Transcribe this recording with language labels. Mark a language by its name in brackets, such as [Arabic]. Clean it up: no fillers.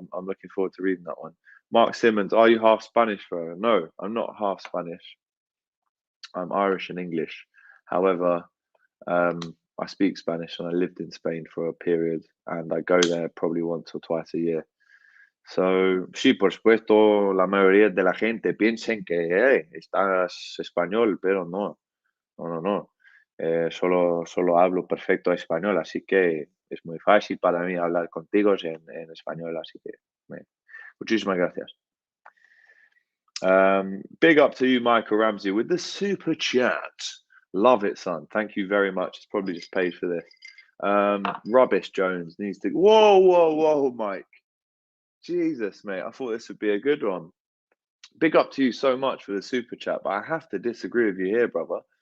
[English] I'm looking forward to reading that one. Mark Simmons, are you half Spanish, bro? No, I'm not half Spanish. I'm Irish and English. However, I speak Spanish and I lived in Spain for a period and I go there probably once or twice a year. [Spanish] So, sí, por supuesto, la mayoría de la gente piensen que estás español, pero no. No. Solo hablo perfecto español, así que es muy fácil para mí hablar contigo en español, así que muchísimas gracias. [English] Big up to you, Michael Ramsey, with the super chat. Love it, son. Thank you very much. It's probably just paid for this. Rubbish Jones needs to... Whoa, Mike. Jesus, mate. I thought this would be a good one. Big up to you so much for the super chat, but I have to disagree with you here, brother.